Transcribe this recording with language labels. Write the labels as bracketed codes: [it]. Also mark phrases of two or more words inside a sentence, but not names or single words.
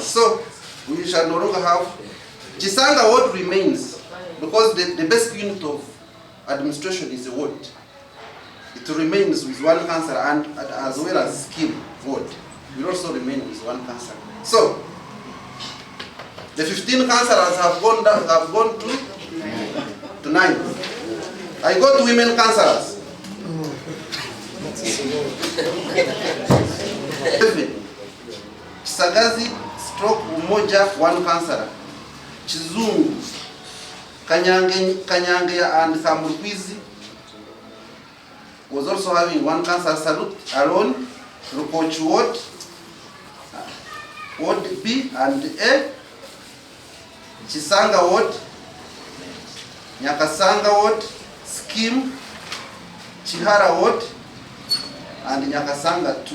[en] So we shall no longer have Chisanga ward remains, because the basic unit of administration is a ward. It remains with 1 councillor, and as well as scheme ward will also remain with 1 councillor. So the 15 councillors have gone to 9. I go to women councillors. 11. Chisagazi stroke Umoja 1 councillor. Chizungu, Kanyangeya and Kamurkwizi was also having 1 councillor. Salute alone, Rukoch Ward, Ward B and A, Chisanga Ward, Nyakasanga Ward, Scheme, Chihara Ward, and Nyakasanga 2.